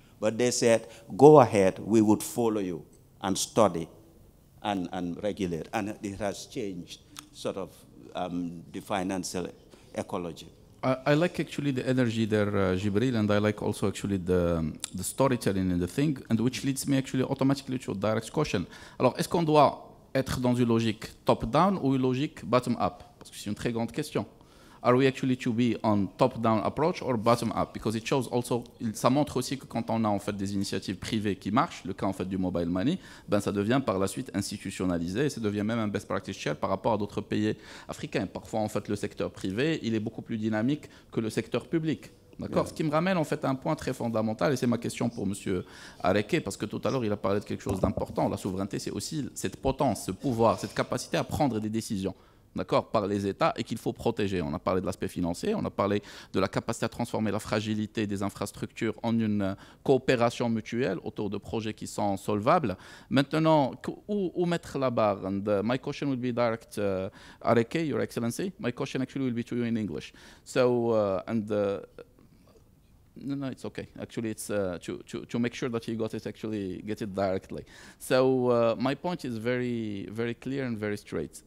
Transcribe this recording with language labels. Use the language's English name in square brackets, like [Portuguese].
[English] But they said, go ahead, we would follow you and study and regulate. And it has changed sort of the financial ecology. I like actually the energy there, Jibril, and I like also actually the storytelling in the thing, and which leads me actually automatically to a direct question. [French] Alors, est-ce qu'on doit être dans une logique top-down ou une logique bottom-up? Parce que c'est une très grande question. [English] Are we actually to be on top-down approach or bottom-up? Because it shows also, [French] ça montre aussi que quand on a en fait des initiatives privées qui marchent, le cas en fait du mobile money, ben ça devient par la suite institutionnalisé et ça devient même un best practice share par rapport à d'autres pays africains. Parfois en fait le secteur privé, il est beaucoup plus dynamique que le secteur public. D'accord. Ce qui me ramène en fait à un point très fondamental, et c'est ma question pour M. Areke, parce que tout à l'heure il a parlé de quelque chose d'important. La souveraineté, c'est aussi cette potence, ce pouvoir, cette capacité à prendre des décisions. D'accord, par les États, et qu'il faut protéger. On a parlé de l'aspect financier, on a parlé de la capacité à transformer la fragilité des infrastructures en une coopération mutuelle autour de projets qui sont solvables. Maintenant, où mettre la barre? [English] And my question will be direct, Areke, Your Excellency. My question actually will be to you in English. So, no, it's okay. Actually, it's to make sure that you get it directly. So my point is very, very clear and very straight.